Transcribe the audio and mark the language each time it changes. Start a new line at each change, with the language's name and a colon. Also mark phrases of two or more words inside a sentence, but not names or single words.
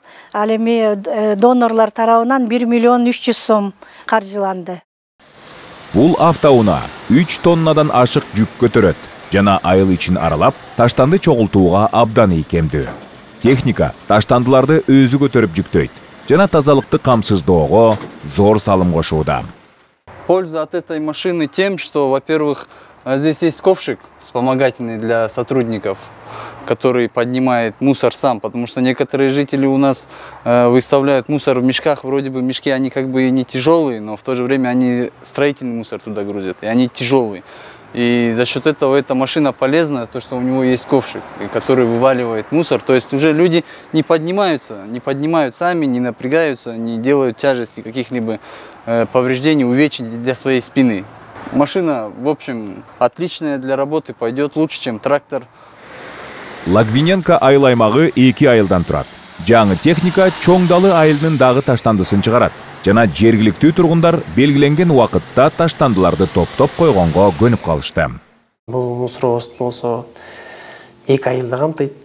Kyrgyz: Ал эми донорлор тарабынан 1 300 000 сом каржыланды. Бул автоунаа 3 тоннадан ашык жүк көтөрөт жана айыл ичин аралап таштанды чогултууга абдан ийкемдүү. Техника таштандыларды өзү көтөрүп жүктөйт жана тазалыкты камсыздоого зор салым кошууда.
Russian: Польза от этой машины тем, что, во-первых, здесь есть ковшик вспомогательный для сотрудников, который поднимает мусор сам, потому что некоторые жители у нас выставляют мусор в мешках, вроде бы мешки, они как бы не тяжелые, но в то же время они строительный мусор туда грузят, и они тяжелые. И за счет этого эта машина полезна, то, что у него есть ковшик, который вываливает мусор. То есть уже люди не поднимают сами, не напрягаются, не делают тяжести, каких-либо повреждений, увечий для своей спины. Машина, в общем, отличная для работы, пойдет лучше, чем трактор.
Kyrgyz: Логвиненко айыл аймагы 2 айылдан турат. Жаңы техника чоңдалы айылдын дагы таштандысын чыгарат. Жана жергиликтүү тургундар белгиленген убакытта таштандыларды топтоп койгонго көнүп калышты. Бул мусоровоз болсо 2 айылды камтыйт.